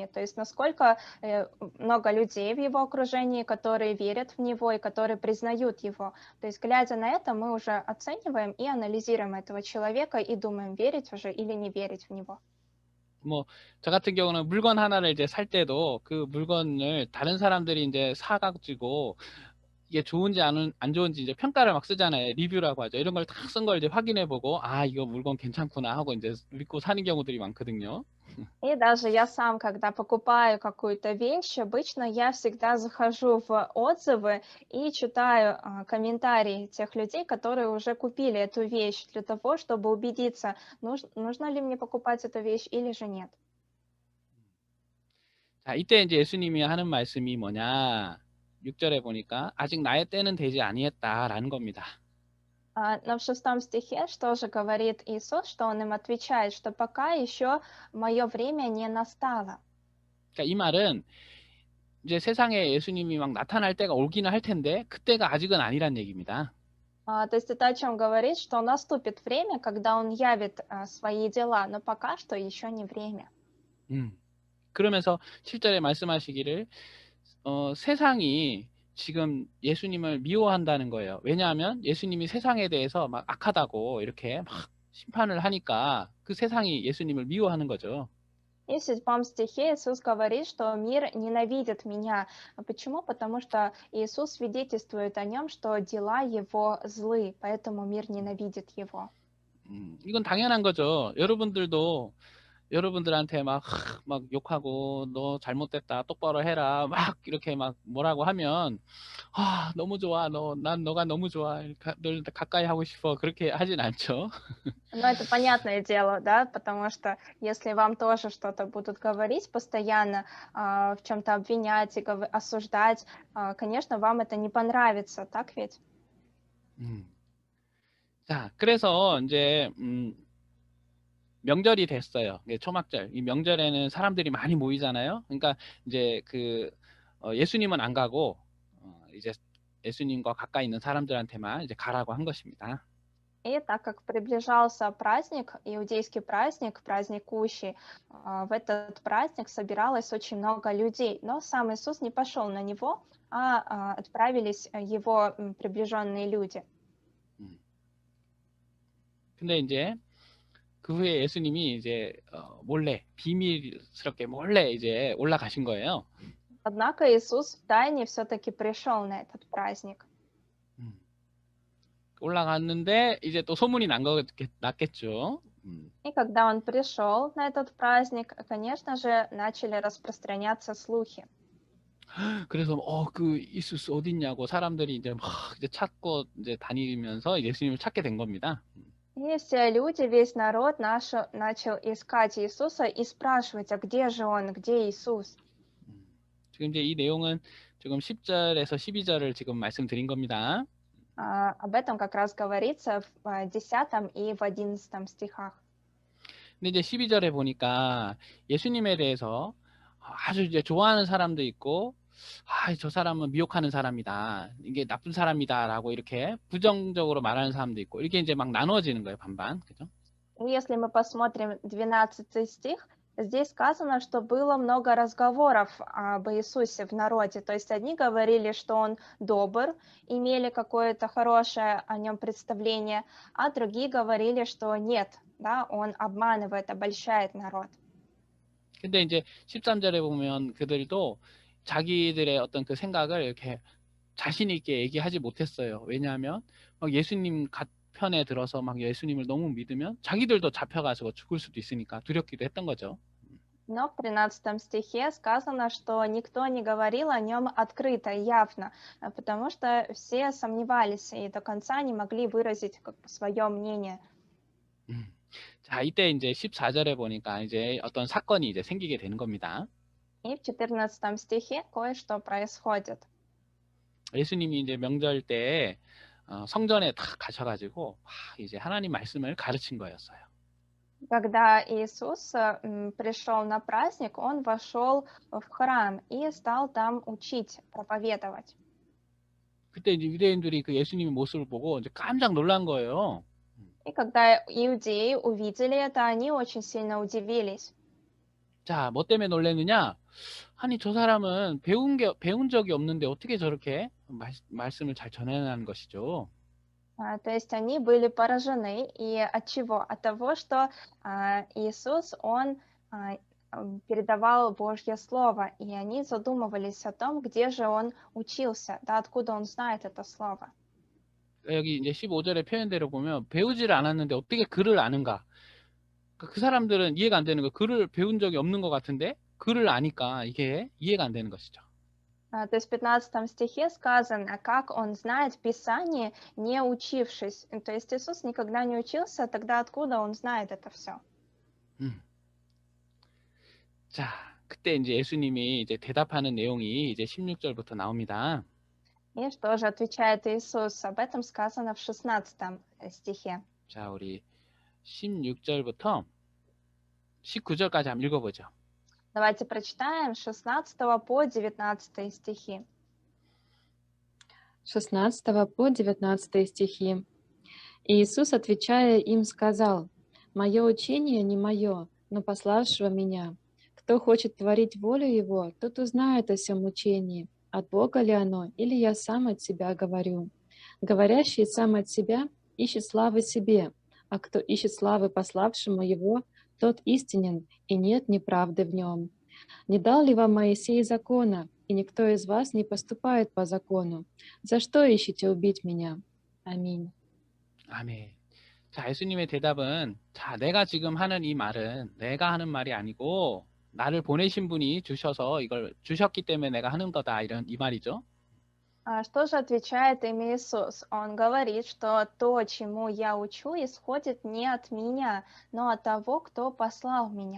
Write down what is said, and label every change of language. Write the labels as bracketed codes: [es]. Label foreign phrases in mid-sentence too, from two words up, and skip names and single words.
[ru] То есть насколько много людей в его окружении, которые верят в него и которые признают его. То есть глядя на это, мы уже оцениваем и анализируем этого человека и думаем, верить уже или не верить в него. [ko] 뭐, 저 같은 경우는 물건 하나를 이제 살 때도 그 물건을 다른 사람들이 이제 사가지고 이게 좋은지 안 좋은지 이제 평가를 막 쓰잖아요. 리뷰라고 하죠. 이런 걸 다 쓴 걸 이제 확인해 보고, 이거 물건 괜찮구나 하고 이제 믿고 사는 경우들이 많거든요. [ru] И даже я сам, когда покупаю какую-то вещь, обычно я всегда захожу в отзывы и читаю комментарии тех людей, которые уже купили эту вещь, для того, чтобы убедиться, нужно ли мне покупать эту вещь или же нет. [ko] 자, 이때 이제 예수님이 하는 말씀이 뭐냐? 6절에 보니까 아직 나의 때는 되지 아니했다라는 겁니다. [ru] Но в 6 стихе что же говорит Иисус, что Он им отвечает, что пока еще мое время не настало. [ko] 그러니까 이 말은 이제 세상에 예수님이 막 나타날 때가 오기는 할 텐데 그때가 아직은 아니란 얘기입니다. [ru] То есть это о чем говорит, что наступит время, когда Он явит свои дела, но пока что еще не время. [ko] 그러면서 7절에 말씀하시기를 세상이 지금 예수님을 미워한다는 거예요. 왜냐하면 예수님이 세상에 대해서 막 악하다고 이렇게 막 심판을 하니까 그 세상이 예수님을 미워하는 거죠. [ru] И в 7 стихе Иисус говорит, что мир ненавидит меня. Почему? Потому что Иисус свидетельствует о нем, что дела его злы, поэтому мир ненавидит его. [ko] 이건 당연한 거죠. 여러분들한테 막 욕하고 너 잘못됐다 똑바로 해라 막 이렇게 막 뭐라고 하면 너무 좋아 난 너가 너무 좋아 널 가까이 하고 싶어 그렇게 하진 않죠. [ru] Но это понятное дело, да, потому что если вам тоже что-то будут говорить постоянно, в чем-то обвинять и осуждать, конечно, вам это не понравится, так ведь? [ko] 자, 그래서 이제 명절이 됐어요. 초막절. 이 명절에는 사람들이 많이 мо이잖아요. 그러니까 이제 예수님은 안 가고 이제 예수님과 가까이 있는 사람들한테만 이제 가라고 한 것입니다. [ru] И так как приближался праздник, иудейский праздник, праздник Кущи, в этот праздник собиралось очень много людей, но сам Иисус не пошел на него, а отправились его приближенные люди. [ko] 근데 이제 그 후에 예수님이 이제 비밀스럽게 몰래 이제 올라가신 거예요. [ru] Однако Иисус втайне все-таки пришел на этот праздник. [ko] 올라갔는데 이제 또 소문이 났겠죠. [ru] И когда он пришел на этот праздник, конечно же, начали распространяться слухи. [ko] 그래서 그 이수스 어딨냐고 사람들이 이제 막 이제 찾고 이제 다니면서 예수님을 찾게 된 겁니다. [ru] И все люди, весь народ начал искать Иисуса и спрашивать, где же он, где Иисус? [ko] 지금 이제 이 내용은 지금 10절에서 12절을 지금 말씀드린 겁니다. [ru] Об этом как раз говорится в 10 и в 11 стихах. [ko] 근데 이제 12절에 보니까 예수님에 대해서 아주 이제 좋아하는 사람도 있고, 저 사람은 미혹하는 사람이다. 이게 나쁜 사람이다라고 이렇게 부정적으로 말하는 사람도 있고, 이렇게 이제 막 나누어지는 거예요, 반반. 그죠? [ru] Если мы посмотрим 12 стих, Здесь сказано, что было много разговоров об Иисусе в народе. То есть одни говорили, что он добр, имели какое-то хорошее о нем представление, а другие говорили, что нет, да, он обманывает, обольщает народ. [ko] 근데 이제 13절에 보면 그들도 자기들의 어떤 그 생각을 이렇게 자신 있게 얘기하지 못했어요. 왜냐하면 막 예수님 편에 들어서 막 예수님을 너무 믿으면 자기들도 잡혀가지고 죽을 수도 있으니까 두렵기도 했던 거죠. [ru] Но в 13 стихе сказано, что никто не говорил о нем открыто, явно, потому что все сомневались и до конца не могли выразить как бы свое мнение. [ko] 자, 이때 이제 14절에 보니까 이제 어떤 사건이 이제 생기게 되는 겁니다. [ru] И в 14 стихе кое-что происходит. [ko] 예수님이 이제 명절 때 성전에 딱 가셔가지고 이제 하나님 말씀을 가르친 거였어요. [ru] Когда Иисус пришел на праздник, он вошел в храм и стал там учить, проповедовать. [ko] 그때 이제 유대인들이 그 예수님의 모습을 보고 이제 깜짝 놀란 거예요. [ru] И когда иудеи увидели это, они очень сильно удивились. [ko] 자, 뭐 때문에 놀랐느냐? 아니, 저 사람은 배운 적이 없는데 어떻게 저렇게 말씀을 잘 전해내는 것이죠. [ru] То есть они были поражены. И от чего? От того, что Иисус, он передавал Божье Слово, и они задумывались о том, где же он учился, да, откуда он знает это Слово. [ko] 여기 이제 15절의 표현대로 보면 배우지를 않았는데 어떻게 글을 아는가? 그 사람들은 이해가 안 되는 거. 글을 배운 적이 없는 것 같은데 글을 아니까 이게 이해가 안 되는 것이죠. [ru] То есть в 15 стихе сказано, как он знает Писание, не учившись. То есть Иисус никогда не учился, тогда откуда он знает это все? [ko] 자, 그때 이제 예수님이 이제 대답하는 내용이 이제 16절부터 나옵니다. [ru] И что же отвечает Иисус? Об этом сказано в 16 стихе. [ko] 자, 우리 16절부터 19절까지 한번 읽어보죠. [ru] Давайте прочитаем с 16 по 19 стихи. 16 по 19 стихи. Иисус, отвечая им, сказал: «Мое учение не мое, но пославшего меня. Кто хочет творить волю Его, тот узнает о сем учении, от Бога ли оно, или я сам от себя говорю. Говорящий сам от себя ищет славы себе, а кто ищет славы пославшему Его, тот истинен, и нет неправды в нем. Не дал ли вам Моисей закона, и никто из вас не поступает по закону? За что ищете убить меня? [ko] 아멘». 아멘. 자, 예수님의 대답은, 자, 내가 지금 하는 이 말은 내가 하는 말이 아니고 나를 보내신 분이 주셔서 이걸 주셨기 때문에 내가 하는 거다, 이 말이죠. [ru] Что же отвечает им Иисус? Он говорит, что то, чему я учу, исходит не от меня, но от того, кто послал меня.